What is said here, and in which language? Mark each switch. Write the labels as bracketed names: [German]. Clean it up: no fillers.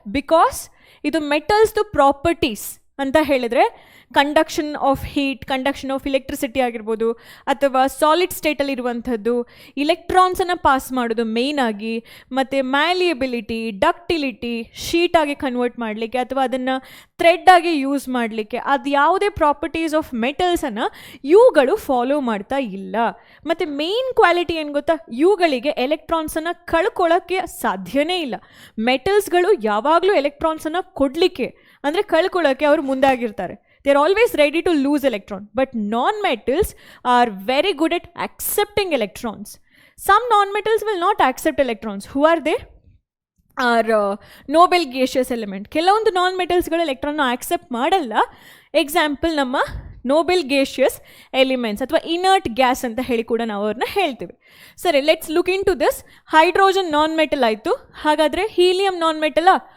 [Kannada] Because ಇದು ಮೆಟಲ್ಸ್ದು properties ಅಂತ ಹೇಳಿದರೆ conduction of heat, conduction of electricity ಆಗಿರ್ಬೋದು, ಅಥವಾ ಸಾಲಿಡ್ ಸ್ಟೇಟಲ್ಲಿ ಇರುವಂಥದ್ದು, ಇಲೆಕ್ಟ್ರಾನ್ಸನ್ನು ಪಾಸ್ ಮಾಡೋದು ಮೇಯ್ನಾಗಿ, ಮತ್ತು ಮ್ಯಾಲಿಯಬಿಲಿಟಿ, ಡಕ್ಟಿಲಿಟಿ, ಶೀಟಾಗಿ ಕನ್ವರ್ಟ್ ಮಾಡಲಿಕ್ಕೆ ಅಥವಾ ಅದನ್ನು ಥ್ರೆಡ್ಡಾಗಿ ಯೂಸ್ ಮಾಡಲಿಕ್ಕೆ, ಅದು ಯಾವುದೇ ಪ್ರಾಪರ್ಟೀಸ್ ಆಫ್ ಮೆಟಲ್ಸನ್ನು ಇವುಗಳು ಫಾಲೋ ಮಾಡ್ತಾ ಇಲ್ಲ. ಮತ್ತು ಮೇಯ್ನ್ ಕ್ವಾಲಿಟಿ ಏನು ಗೊತ್ತಾ? ಇವುಗಳಿಗೆ ಎಲೆಕ್ಟ್ರಾನ್ಸನ್ನು ಕಳ್ಕೊಳ್ಳೋಕ್ಕೆ ಸಾಧ್ಯನೇ ಇಲ್ಲ. ಮೆಟಲ್ಸ್ಗಳು ಯಾವಾಗಲೂ ಎಲೆಕ್ಟ್ರಾನ್ಸನ್ನು ಕೊಡಲಿಕ್ಕೆ ಅಂದರೆ ಕಳ್ಕೊಳ್ಳೋಕ್ಕೆ ಅವರು ಮುಂದಾಗಿರ್ತಾರೆ. [English] They are always ready to lose electron. But non-metals are very good at accepting electrons. Some non-metals will not accept electrons. Who are they? Are noble gaseous element. [Kannada] ಕೆಲವೊಂದು non-metals ಗಳು ಎಲೆಕ್ಟ್ರಾನ್ ಆಕ್ಸೆಪ್ಟ್ ಮಾಡಲ್ಲ. Example ನಮ್ಮ Nobel gaseous elements ಅಥವಾ inert gas ಅಂತ ಹೇಳಿ ಕೂಡ ನಾವು ಅವ್ರನ್ನ ಹೇಳ್ತೀವಿ. ಸರಿ, [English] Let's look into this. [Kannada] Hydrogen non metal ಆಯಿತು. ಹಾಗಾದರೆ ಹೀಲಿಯಂ ನಾನ್ ಮೆಟಲಾ?